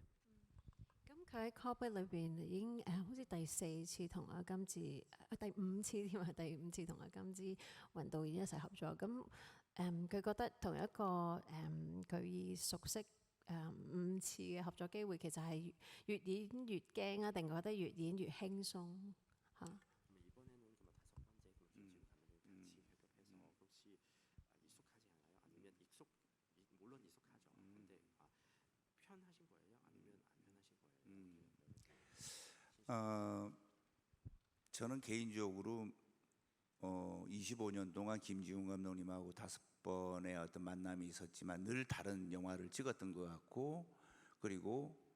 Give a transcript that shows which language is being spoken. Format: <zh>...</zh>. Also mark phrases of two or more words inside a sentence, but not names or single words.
<yue>佢喺 Cockpit 裏邊已經好似第4次同阿金志，第5次添啊，第5次同阿金志雲導演一齊合作。咁佢覺得同一個佢以熟悉5次嘅合作機會，其實係越演越驚啊，定覺得越演越輕鬆嚇？</yue> <ko>저는 개인적으로 25년 동안 김지훈 감독님하고 5번의 어떤 만남이 있었지만 늘 다른 영화를 찍었던 것 같고 그리고</ko>